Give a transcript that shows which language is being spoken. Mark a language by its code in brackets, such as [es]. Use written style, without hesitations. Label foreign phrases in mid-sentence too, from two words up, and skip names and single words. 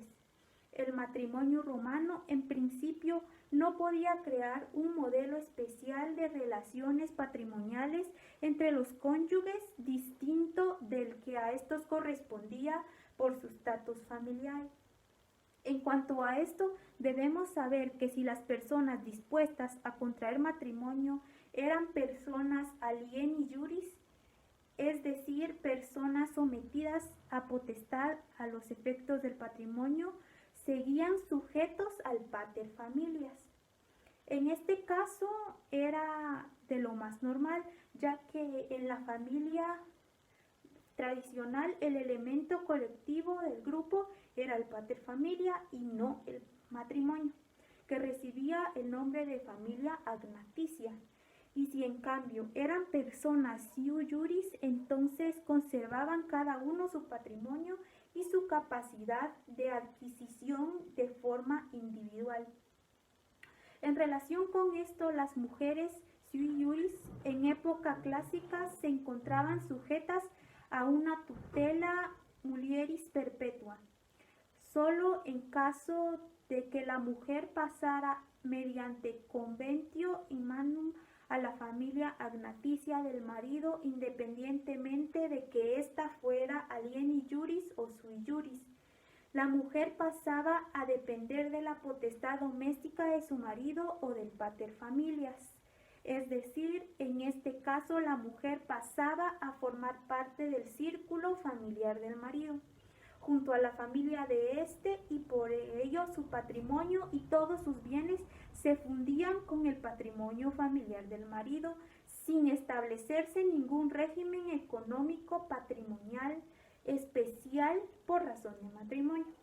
[es] El matrimonio romano en principio no podía crear un modelo especial de relaciones patrimoniales entre los cónyuges distinto del que a estos correspondía por su estatus familiar. En cuanto a esto, debemos saber que si las personas dispuestas a contraer matrimonio eran personas [la] alieni juris, [es] es decir, personas sometidas a potestad a los efectos del patrimonio, seguían sujetos al [la] pater familias. [es] En este caso era de lo más normal, ya que en la familia tradicional el elemento colectivo del grupo era el [la] pater familia [es] y no el matrimonio, que recibía el nombre de familia agnaticia. Y si en cambio eran personas [la] sui juris, [es] entonces conservaban cada uno su patrimonio y su capacidad de adquisición de forma individual. En relación con esto, las mujeres [la] sui juris [es] en época clásica se encontraban sujetas a una [la] tutela mulieris perpetua, [es] solo en caso de que la mujer pasara mediante [la] conventio imanum [es] a la familia agnaticia del marido, independientemente de que ésta fuera [la] alieni juris [es] o [la] sui juris. [es] La mujer pasaba a depender de la potestad doméstica de su marido o del [la] pater familias. [es] Es decir, en este caso la mujer pasaba a formar parte del círculo familiar del marido, junto a la familia de éste, y por ello su patrimonio y todos sus bienes se fundían con el patrimonio familiar del marido, sin establecerse ningún régimen económico patrimonial especial por razón de matrimonio.